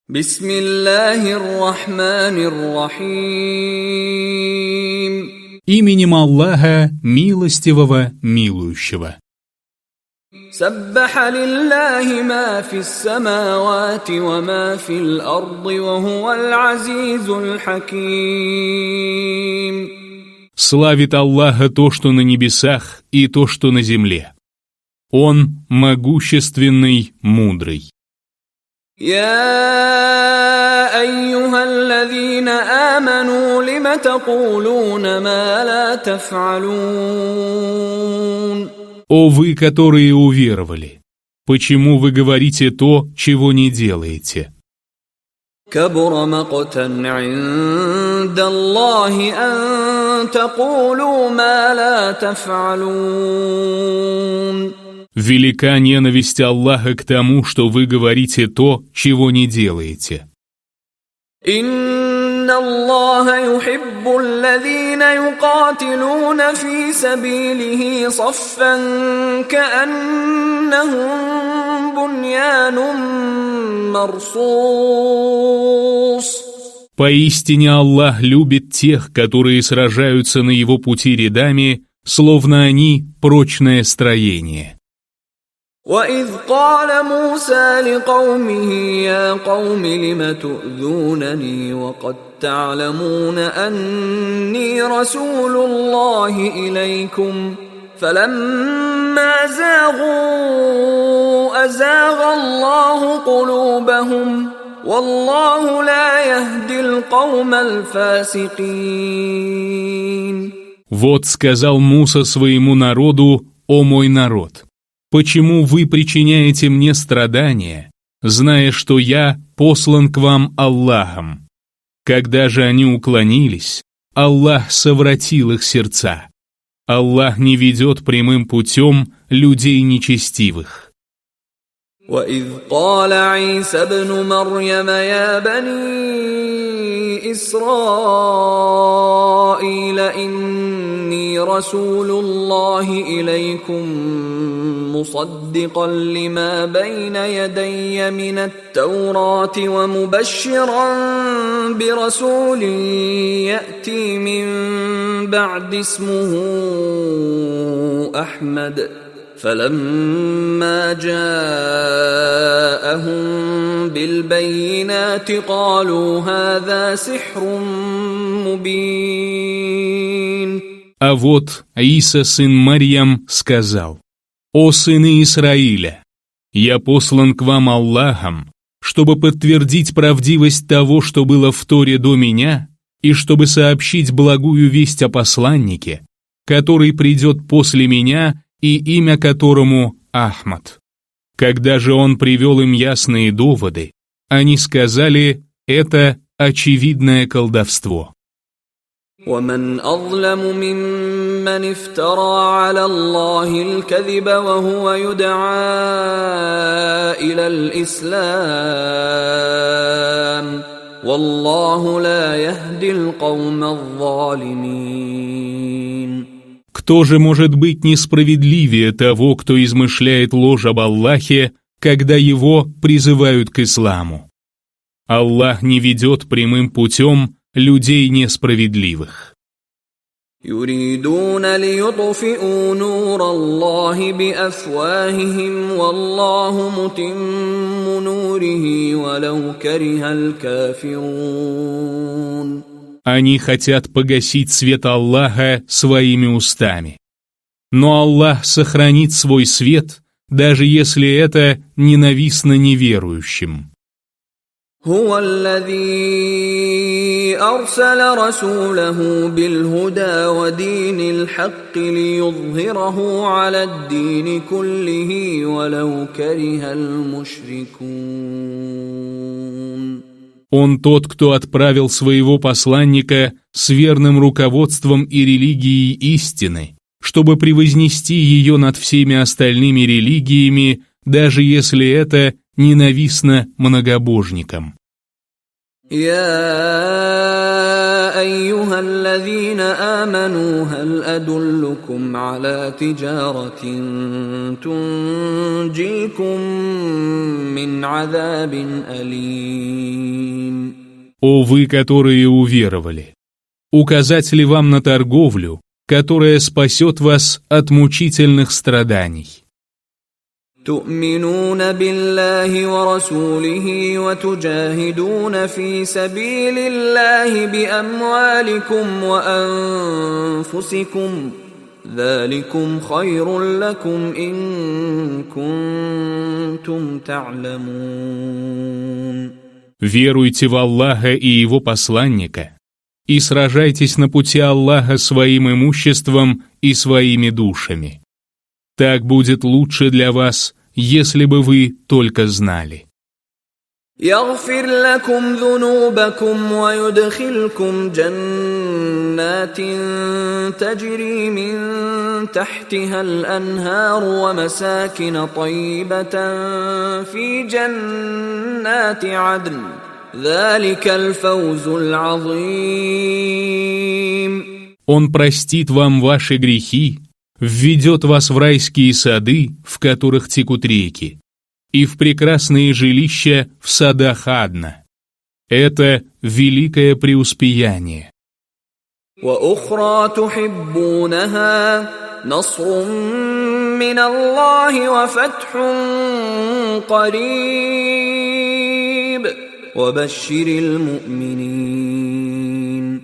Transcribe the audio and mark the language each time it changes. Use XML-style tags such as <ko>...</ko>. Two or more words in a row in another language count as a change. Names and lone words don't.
<ar>بسم الله الرحمن الرحيم.</ar> <ru>Именем Аллаха, милостивого, милующего.</ru> <ar>سبح لله ما في السماوات وما في الأرض وهو العزيز الحكيم.</ar> <ru>Славит Аллаха то, что на небесах, и то, что на земле. Он могущественный, мудрый.</ru> <ar>يا أيها الذين آمنوا لم تقولون ما لا تفعلون.</ar> <ru>О вы, которые уверовали, почему вы говорите то, чего не делаете?</ru> <ar>كبر مقتا عند الله أن تقولوا ما لا تفعلون.</ar> <ru>Велика ненависть Аллаха к тому, что вы говорите то, чего не делаете.</ru> <ar>إن الله يحب الذين يقاتلون في سبيله صفا كأنهم بنيان مرصوص.</ar> <ru>Поистине Аллах любит тех, которые сражаются на его пути рядами, словно они прочное строение.</ru> <ar>وَإِذْ قَالَ مُوسَى لِقَوْمِهِ يَا قَوْمِ لِمَ تُؤْذُونَنِي وَقَدْ تَعْلَمُونَ أَنِّي رَسُولُ اللَّهِ إِلَيْكُمْ فَلَمَّا زَاغُوا أَزَاغَ اللَّهُ قُلُوبَهُمْ وَاللَّهُ لَا يَهْدِي الْقَوْمَ الْفَاسِقِينَ.</ar> <ru>Вот сказал Муса своему народу: «О мой народ! Почему вы причиняете мне страдания, зная, что я послан к вам Аллахом? Когда же они уклонились, Аллах совратил их сердца. Аллах не ведет прямым путем людей нечестивых».</ru> <ar>وَإِذْ قَالَ عِيسَى ابْنُ مَرْيَمَ يَا بَنِي إِسْرَائِيلَ إِنِّي رَسُولُ اللَّهِ إِلَيْكُمْ مُصَدِّقًا لِمَا بَيْنَ يَدَيَّ مِنَ التَّوْرَاةِ وَمُبَشِّرًا بِرَسُولٍ يَأْتِي مِنْ بَعْدِ اسْمُهُ أَحْمَدُ فَلَمَّا جَاءَهُم بِالْبَيِّنَاتِ قَالُوا هَذَا سِحْرٌ مُبِينٌ.</ar> <ru>А вот Иса, сын Марьям, сказал: «О сыны Исраиля, я послан к вам Аллахом, чтобы подтвердить правдивость того, что было в Торе до меня, и чтобы сообщить благую весть о посланнике, который придет после меня и имя которому Ахмад». Когда же он привел им ясные доводы, они сказали: «Это очевидное колдовство».</ru> <ar>وَمَنْ أَظْلَمُ مِمَّنِ افْتَرَى عَلَى اللَّهِ الْكَذِبَ وَهُوَ يُدْعَى إِلَى الْإِسْلَامِ وَاللَّهُ لَا يَهْدِي الْقَوْمَ الظَّالِمِينَ.</ar> <ru>Кто же может быть несправедливее того, кто измышляет ложь об Аллахе, когда его призывают к исламу? Аллах не ведет прямым путем людей несправедливых.</ru> <ar>يريدون ليطفئوا نور الله بأفواههم والله متم نوره ولو كره الكافرون.</ar> <ru>Они хотят погасить свет Аллаха своими устами. Но Аллах сохранит свой свет, даже если это ненавистно неверующим.</ru> <ar>هو الذي أرسل رسوله بالهدى ودين الحق ليظهره على الدين كله ولو كره المشركون.</ar> <ru>Он тот, кто отправил своего посланника с верным руководством и религией истины, чтобы превознести ее над всеми остальными религиями, даже если это ненавистно многобожникам.</ru> <ar>يا أيها الذين آمنوا هل أدلكم على تجارة تنجيكم من عذاب أليم.</ar> <ru>О вы, которые уверовали! Указать ли вам на торговлю, которая спасет вас от мучительных страданий?</ru> <ar>تؤمنون بالله ورسوله وتجاهدون في سبيل الله بأموالكم وأنفسكم ذلكم خير لكم إن كنتم تعلمون.</ar> <ru>Веруйте в Аллаха и Его посланника и сражайтесь на пути Аллаха своим имуществом и своими душами. Так будет лучше для вас, если бы вы только знали.</ru> <ar>يغفر لكم ذنوبكم ويدخلكم جنات تجري من تحتها الأنهار ومساكن طيبة في جنات عدن ذلك الفوز العظيم.</ar> <ru>Он простит вам ваши грехи, введет вас в райские сады, в которых текут реки, и в прекрасные жилища в садах Адна. Это великое преуспеяние.</ru> <ar>وأخرى تحبونها نصر من الله وفتح قريب وبشر المؤمنين.</ar>